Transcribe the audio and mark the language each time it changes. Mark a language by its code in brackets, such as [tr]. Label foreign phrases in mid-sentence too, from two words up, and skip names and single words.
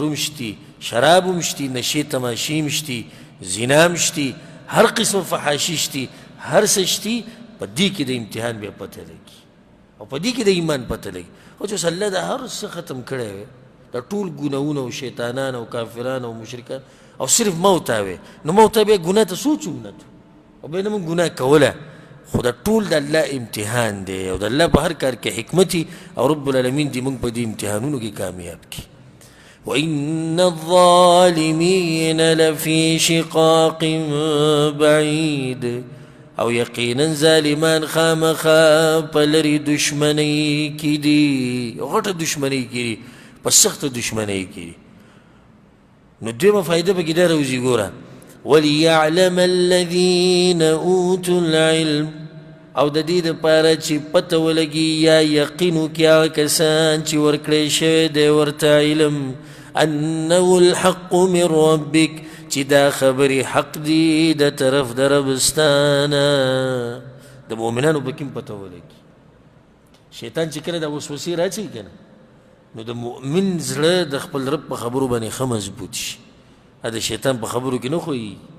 [ps] هم شتي شراب هم شتي نشې تماشې هم شتي زنا هم شتي هر قسم فحاشي شتي هر څه شتي په دې کې د امتحان بیا پته لګي او په دې کې د ایمان پته لګي او چې الله د هر څه ختم کړی وی د ټول ګناهونه او شیطانان او کافران او مشرکان او صرف موت وی نو موت بیا ګناه ته سوچ هم نه او بیا نه موږ ګناه کوله خو د ټول د الله امتحان دی او د الله په هر کار کې حکمت او [ar] رب العالمین [ps] دې موږ په دې امتحانونو کې کامیاب کړي [ar] وإن الظالمین لفی شقاق بعید [ps] او یقینا ظالمان خامخا په لرې دشمنۍ کې دي غټه دشمنۍ کې دي په سخته دشمنۍ کې دي نو دویمه فایده پکې دا راوځي ګوره [ar] وليعلم الذين اوتوا العلم [ps] او د دې دپاره چې پته ولګي یا یقین وکړي هغه کسان چې ورکړی شوی دی ورته علم [ar] انه الحق من ربک [ps] چې دا خبرې حق دی د طرف د ربستانه د مؤمنانو پکې هم پته ولګي شیطان چې کله دا وسوسې راچوي که نه نو د مؤمن زړه د خپل رب په خبرو باندې ښه مضبوط شي د شیطان په خبرو کې نه خویي